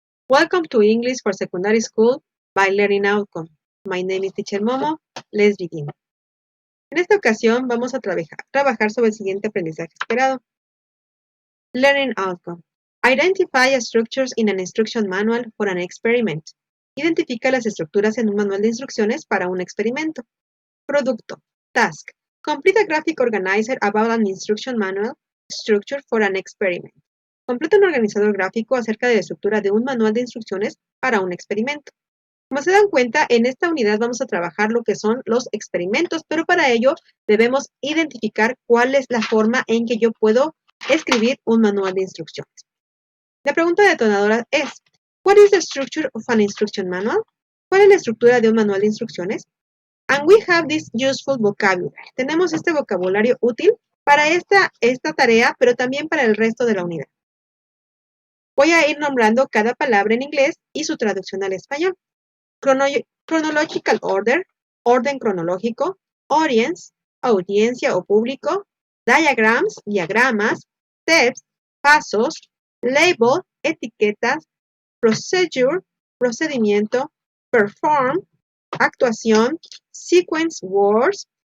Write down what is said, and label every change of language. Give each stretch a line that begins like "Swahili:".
English: Welcome to English for Secondary School by Learning Outcome. My name is Teacher Momo. Let's begin.
Spanish: En esta ocasión vamos a trabajar sobre el siguiente aprendizaje esperado.
English: Learning Outcome. Identify structures in an instruction manual for an experiment.
Spanish: Identifica las estructuras en un manual de instrucciones para un experimento. Producto. Task.
English: Complete a graphic organizer about an instruction manual structure for an experiment.
Spanish: Completa un organizador gráfico acerca de la estructura de un manual de instrucciones para un experimento. Como se dan cuenta, en esta unidad vamos a trabajar lo que son los experimentos, pero para ello debemos identificar cuál es la forma en que yo puedo escribir un manual de instrucciones. La pregunta detonadora es,
English: what is the structure of an instruction manual?
Spanish: ¿Cuál es la estructura de un manual de instrucciones?
English: And we have this useful vocabulary.
Spanish: Tenemos este vocabulario útil para esta tarea, pero también para el resto de la unidad. Voy a ir nombrando cada palabra en inglés y su traducción al español.
English: Chronological order, orden cronológico, audience, audiencia o público, diagrams, diagramas, steps, pasos, label, etiquetas, procedure, procedimiento, perform, actuación, sequence words,